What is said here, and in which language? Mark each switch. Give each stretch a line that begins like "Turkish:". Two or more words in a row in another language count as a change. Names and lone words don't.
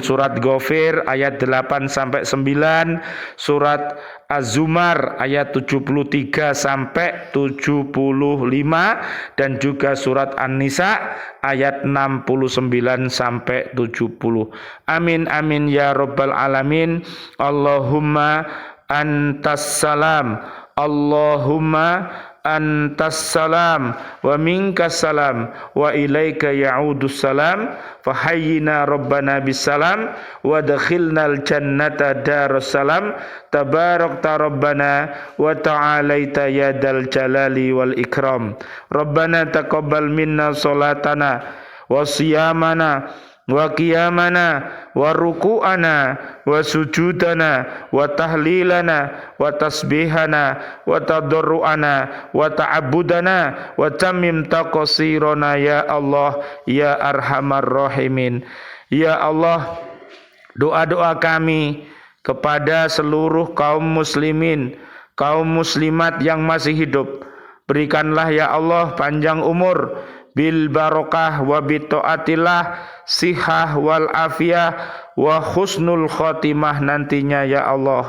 Indonesian: Surat Ghafir ayat 8 sampai 9, surat Az-Zumar ayat 73 sampai 75, dan juga surat An-Nisa ayat 69 sampai 70.
Arabic: آمين آمين يا رب العالمين. اللهم أنت السلام، اللهم أنت السلام ومنك السلام وإليك يعود السلام، فحيّنا ربنا بالسلام وأدخلنا الجنة دار السلام، تباركت ربنا وتعاليت يا ذا الجلال والإكرام. ربنا تقبل منا صلاتنا وصيامنا وقيامنا وركوعنا وسجودنا وتهليلنا وتسبيحنا وتضرعنا وتعبدنا وتمم تقصيرنا يا الله يا أرحم الراحمين. يا الله,
Indonesian: doa-doa kami kepada seluruh kaum muslimin, kaum muslimat yang masih hidup, berikanlah ya Allah panjang umur,
Arabic: بالبركة وبطاعة الله صحة والعافية وحسن الخاتمة
Indonesian: nantinya
Arabic: يا الله.